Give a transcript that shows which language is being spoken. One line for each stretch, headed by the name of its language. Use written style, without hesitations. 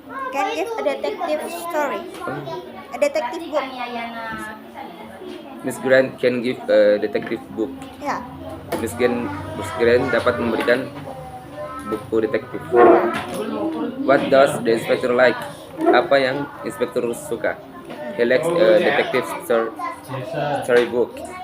English: Can give a detective story. A detective book. Miss Green can give a detective book. Yeah.
Indonesian: Miss Green dapat memberikan buku detektif.
English: What does the inspector like?
Indonesian: Apa yang inspektur suka?
English: He likes a detective story book.